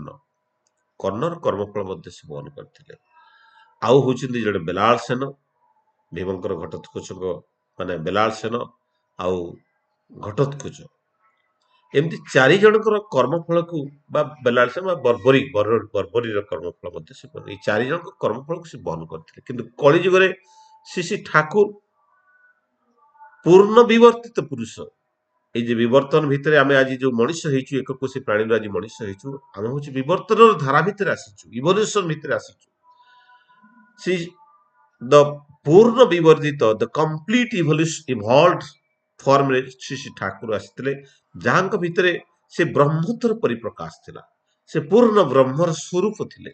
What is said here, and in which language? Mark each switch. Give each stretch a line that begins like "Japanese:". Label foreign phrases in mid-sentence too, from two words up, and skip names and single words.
Odia: କର୍ଣ୍ଣର କର୍ମଫଳ ମଧ୍ୟ ସେ ବହନ କରିଥିଲେ। ଆଉ ହଉଛନ୍ତି ଜଣେ ବେଲାଳ ସେନ, ଭୀମଙ୍କର ଘଟୋତ୍କଚଙ୍କ ମାନେ ବେଲାଳ ସେନ ଆଉ ଘଟୋତ୍କଚ, ଏମିତି 4 ଜଣଙ୍କର କର୍ମଫଳକୁ, ବା ବେଲାଳ ସେନ ବା ବର୍ବରୀର କର୍ମଫଳ ମଧ୍ୟ ସେ, ଏଇ 4 ଜଣଙ୍କ କର୍ମଫଳକୁ ସେ ବହନ କରିଥିଲେ। କିନ୍ତୁ କଳି ଯୁଗରେ ଶ୍ରୀ ଶ୍ରୀ ଠାକୁର ପୂର୍ଣ୍ଣ ବିବର୍ତ୍ତିତ ପୁରୁଷ, ଏଇ ଯେ ବିବର୍ତ୍ତନ ଭିତରେ ଆମି আଜି ଯୋଉ ମଣିଷ ହେଇଛୁ, ଏକକୋଷୀ ପ୍ରାଣୀରୁ ଆଜି ମଣିଷ ହେଇଛୁ, ଆମେ ହଉଛି ବିବର୍ତ୍ତନର ଧାରା ଭିତରେ ଆସିଛୁ, ଇଭଲ୍ୟୁସନ ଭିତରେ ଆସିଛୁ। ସେ ଦ ପୂର୍ଣ୍ଣ ବିବର୍ଦ୍ଧିତ,
English: the complete evolved
Odia: ଫର୍ମରେ ଶ୍ରୀ ଶ୍ରୀ ଠାକୁର ଆସିଥିଲେ, ଯାହାଙ୍କ ଭିତରେ ସେ ବ୍ରହ୍ମତ୍ୱର ପରିପ୍ରକାଶ ଥିଲା, ସେ ପୂର୍ଣ୍ଣ ବ୍ରହ୍ମର ସ୍ୱରୂପ ଥିଲେ।